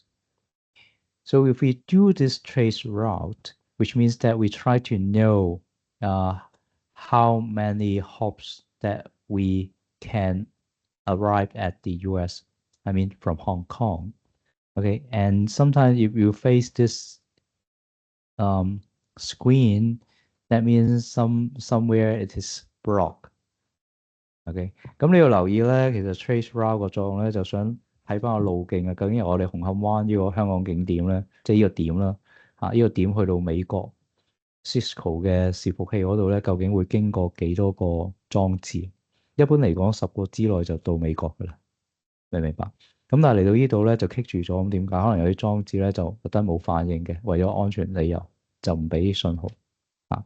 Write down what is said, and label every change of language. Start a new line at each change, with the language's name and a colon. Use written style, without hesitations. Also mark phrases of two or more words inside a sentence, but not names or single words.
English: So if we do this trace route, which means that we try to know how many hops that we can arrive at the US, I mean from Hong Kong. Okay, and sometimes if you face this screen, that means somewhere it is blocked.
Cantonese: OK，咁你要留意咧，其實
English: trace route
Cantonese: 個作用咧，就想睇翻個路徑啊。究竟由我哋紅磡灣呢個香港景點咧，即係呢個點啦，呢個點去到美國 Cisco 嘅伺服器嗰度咧，究竟會經過幾多個裝置？一般嚟講，10個之內就到美國噶啦，明唔明白咁但係嚟到呢度咧就棘住咗，咁點解？可能有啲裝置咧就覺得冇反應嘅，為咗安全理由就唔俾信號啊。